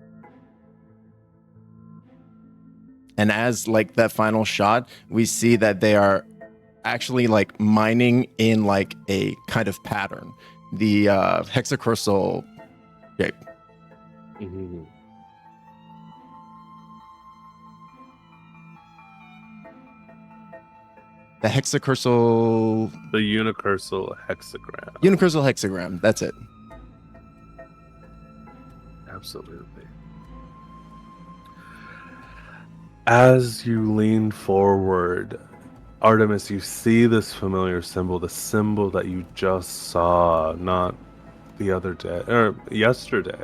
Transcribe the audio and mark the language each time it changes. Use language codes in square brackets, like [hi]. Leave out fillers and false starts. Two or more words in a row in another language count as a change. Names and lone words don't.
[en] And as like that final shot, we see that they are actually like mining in like a kind of pattern, the hexacrystal shape. Mhm. The hexacrystal The unicursal hexagram. Unicrystal hexagram. That's it. Absolutely. As you lean forward, Artemis, you see this familiar symbol, the symbol that you just saw, not the other day, or yesterday.